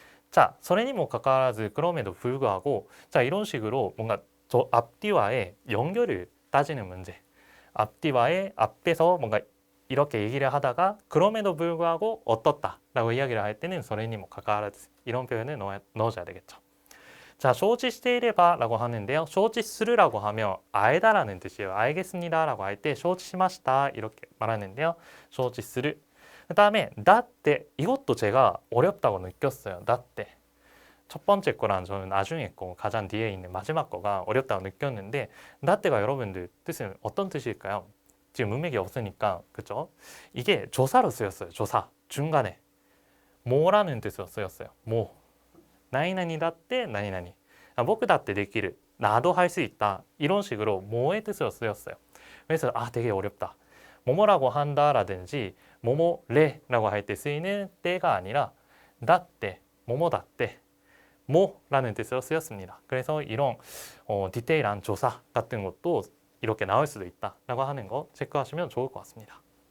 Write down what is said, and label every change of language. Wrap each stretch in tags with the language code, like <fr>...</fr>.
<ko>자,</ko> <ja>それにもかかわらず</ja> <ko>그럼에도 불구하고 자, 이런 식으로 뭔가 저 앞뒤와의 연결을 따지는 문제. 앞뒤와의 앞에서 뭔가 이렇게 얘기를 하다가 그럼에도 불구하고 어떻다라고 이야기를 할 때는</ko> <ja>それにもかかわらず</ja> <ko>이런 표현을 넣어줘야 되겠죠. 자,</ko> <ja>承知していれば</ja> <ko>라고 하는데요. 承知する라고 하면 알다라는 뜻이에요. 알겠습니다 라고 할 때</ko> <ja>承知しました</ja> <ko>이렇게 말하는데요.</ko> <ja>承知する.</ja> <ko>그 다음에 だって 이것도 제가 어렵다고 느꼈어요.</ko> <ja>だって.</ja> <ko>첫 번째 거랑 저는 나중에 거 가장 뒤에 있는 마지막 거가 어렵다고 느꼈는데 だって가 여러분들 뜻은 어떤 뜻일까요? 지금 문맥이 없으니까 그죠? 이게 조사로 쓰였어요. 조사. 중간에. 뭐라는 뜻으로 쓰였어요. 뭐. 나이나니だって나이나니.</ko> <ja>僕だってできる.</ja> <ko>나도 할 수 있다. 이런 식으로 뭐의 뜻으로 쓰였어요. 그래서 되게 어렵다. 뭐뭐라고 한다라든지 뭐뭐래라고 할 때 쓰이는 때가 아니라 だって 뭐뭐だって 뭐라는 뜻으로 쓰였습니다. 그래서 이런 디테일한 조사 같은 것도 이렇게 나올 수도 있다라고 하는 거 체크하시면 좋을 것 같습니다.</ko>